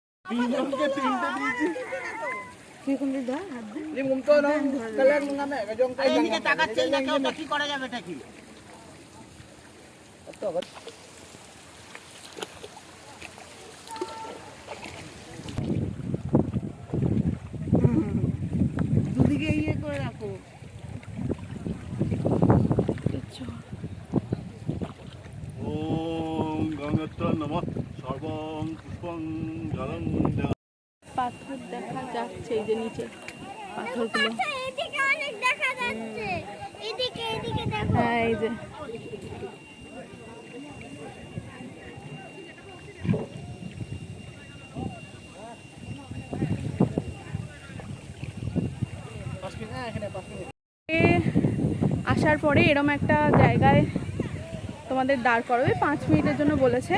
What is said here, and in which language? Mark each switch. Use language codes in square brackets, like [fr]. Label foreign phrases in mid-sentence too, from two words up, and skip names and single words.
[bn] কি করা যাবে এটা কি? দুদিকে ইয়ে করে রাখো। [sa] ओम गंगत्र नमः सर्वं पुष्पं जलं [bn] পাথর দেখা যাচ্ছে এই যে নিচে পাথরগুলো, এদিকে অনেক দেখা যাচ্ছে, এদিকে এদিকে দেখো। হ্যাঁ এই যে আসার পরে এরম একটা জায়গায় তোমাদের দাঁড় করাবে, 5 মিনিটের জন্য বলেছে।